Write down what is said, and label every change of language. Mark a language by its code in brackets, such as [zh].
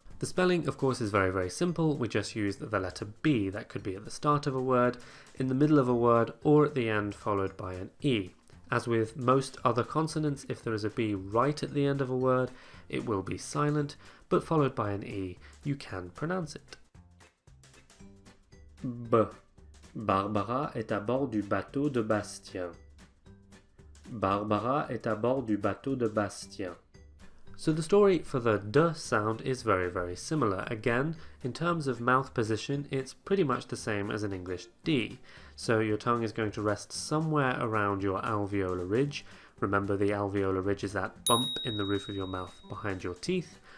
[en] The spelling, of course, is very, very simple. We just use the letter B. That could be at the start of a word, in the middle of a word, or at the end followed by an E. As with most other consonants, if there is a B right at the end of a word, it will be silent, but followed by an E, you can pronounce it. B. [fr] Barbara est à bord du bateau de Bastien. Barbara est à bord du bateau de Bastien. [en] So the story for the d sound is very, very similar. Again, in terms of mouth position, it's pretty much the same as an English d. So your tongue is going to rest somewhere around your alveolar ridge. Remember, the alveolar ridge is that bump in the roof of your mouth behind your teeth.